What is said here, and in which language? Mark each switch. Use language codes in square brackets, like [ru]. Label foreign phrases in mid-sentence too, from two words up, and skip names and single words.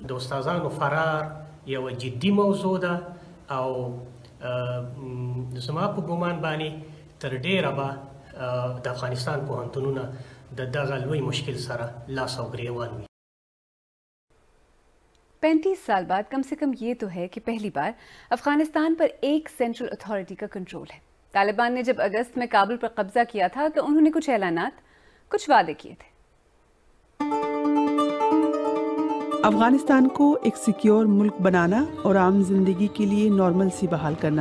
[ps] د استادانو فرار یوه جدي موضوع ده او زما په ګمان باندې تر ډیره به د افغانستان پوهنتونونه د دغه لوی مشکل سره لاس او ګریوان وي. [ur] 35 سال بعد کم سے کم یہ تو ہے کہ پہلی بار افغانستان پر ایک [en] central authority [ur] کا کنٹرول ہے. طالبان نے جب اگست میں کابل پر قبضہ کیا تھا تو انہوں نے کچھ اعلانات، کچھ وعدے کیے تھے. افغانستان کو ایک سیکیور ملک بنانا اور عام زندگی کے لیے نارمل سی بحال کرنا.